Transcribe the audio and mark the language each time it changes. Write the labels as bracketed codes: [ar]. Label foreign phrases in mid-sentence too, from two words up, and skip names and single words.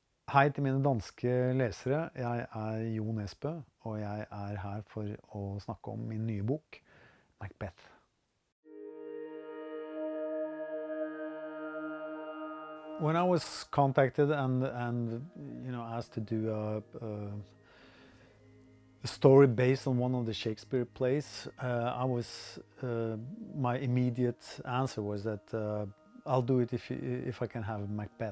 [no] Hei til mine danske lesere. Jeg er Jo Nesbø, og jeg er her for å snakke om min nye bok, Macbeth. [en] When I was contacted and asked to do a story based on one of the Shakespeare plays, my immediate answer was that I'll do it if I can have Macbeth.